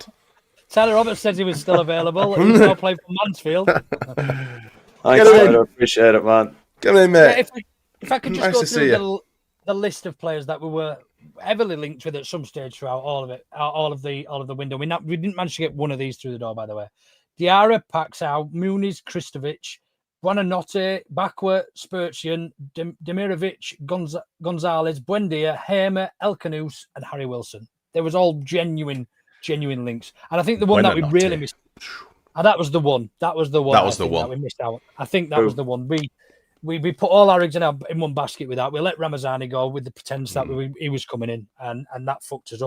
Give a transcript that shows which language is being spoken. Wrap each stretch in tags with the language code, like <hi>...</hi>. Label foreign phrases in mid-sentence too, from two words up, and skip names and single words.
<en>Tyler Roberts says he was still available. He's now playing for Mansfield. Thanks, Tyler. Appreciate it, man. Come in, mate. Yeah, if I could just go through the list of players that we were heavily linked with at some stage throughout all of the window. We didn't manage to get one of these through the door, by the way. Diarra, Paxau, Muniz, Kristovic, Buonanotte, Bakwa, Spurcian, Demirovic, Gonzalez, Buendia, Hamer, Elkanous, and Harry Wilson. They was all genuine links. And I think the one that we really missed. That was the one. That was the one that we missed out. I think that was the one. We put all our eggs in one basket with that. We let Ramazani go with the pretense that he was coming in, and that fucked us up.</en>